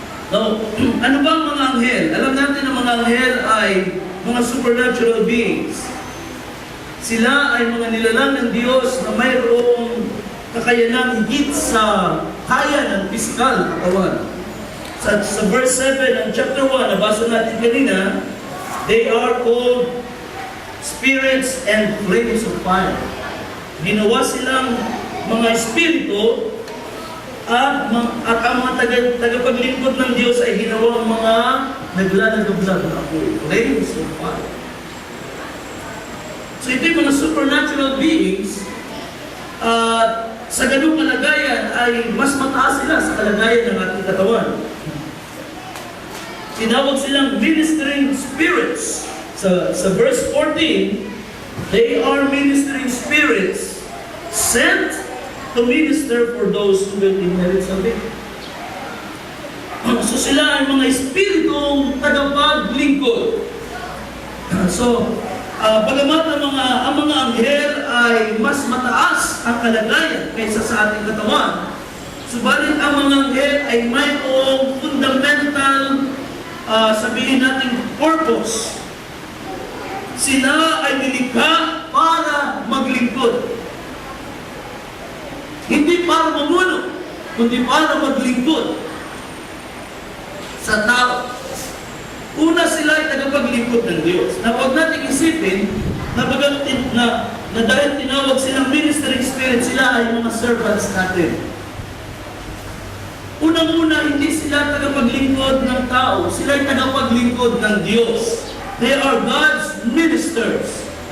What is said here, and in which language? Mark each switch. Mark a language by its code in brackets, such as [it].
[tl] Now, ano ba ang mga anghel? Alam natin ang mga anghel ay mga supernatural beings. Sila ay mga nilalang ng Diyos na mayroong kakayanang higit sa kaya ng pisikal katawan. Sa verse 7 ng chapter 1, nabasa natin kanina, [en] They are called spirits and flames of fire. [tl] Ginawa silang mga espiritu at ang mga tagapaglingkod ng Diyos ay ginawang mga naglalagablag na apoy. [en] Flames of fire. [tl] So ito yung mga supernatural beings sa ganung kalagayan ay mas mataas sila sa kalagayan ng ating katawan. Tinawag silang ministering spirits. [en] Sa verse 14, they are ministering spirits sent to minister for those who will inherit salvation. [tl] So sila ay mga espiritong tagapaglingkod. So, bagamat ang mga anghel ay mas mataas ang kalagayan kaysa sa ating katawan, subalit ang mga anghel ay mayroong fundamental, sabihin natin, purpose. Sila ay nilikha para maglingkod. Hindi para mamuno, kundi para maglingkod sa tao. Una, sila ay tagapaglingkod ng Diyos. Na huwag natin isipin na dahil tinawag silang ministering spirit, sila ay mga servants natin. Unang-una, hindi sila tagapaglingkod ng tao. Sila ay tagapaglingkod ng Diyos. [en] They are God's ministers.